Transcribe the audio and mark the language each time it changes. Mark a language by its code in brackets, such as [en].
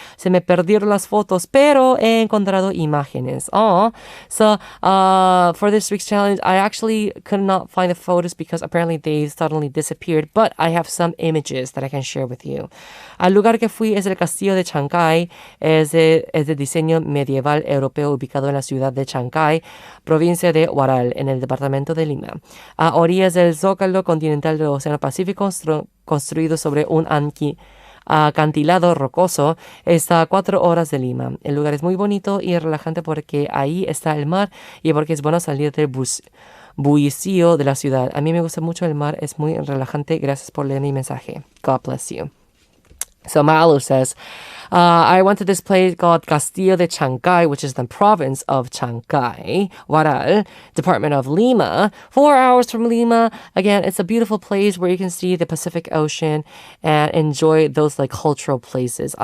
[es] Se me perdieron las fotos, pero he encontrado imágenes. [en] Oh, so for this week's challenge, I actually could not find the photos because apparently they suddenly disappeared, but I have some images that I can share with you. [es] Al lugar que fui es el Castillo de Chancay. Es de diseño medieval europeo ubicado en la ciudad de Chancay, provincia de Huaral, en el departamento de Lima. A orillas del zócalo continental del Océano Pacífico, construido sobre un acantilado rocoso, está a 4 horas de Lima. El lugar es muy bonito y relajante porque ahí está el mar y porque es bueno salir del bullicio de la ciudad. A mí me gusta mucho el mar, es muy relajante. Gracias por leer mi mensaje. [en] God bless you. So Malu says, I went to this place called Castillo de Chancay, which is the province of Chancay, Huaral, department of Lima, 4 hours from Lima. Again, it's a beautiful place where you can see the Pacific Ocean and enjoy those like cultural places.